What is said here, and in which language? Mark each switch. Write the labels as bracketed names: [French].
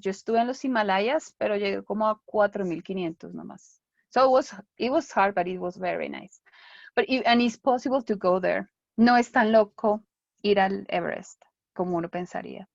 [Spanish] Yo estuve en los Himalayas, pero llegué como a 4,500 nomás. [English] So it was hard, but it was very nice. And it's possible to go there. [Spanish] No es tan loco ir al Everest como uno pensaría.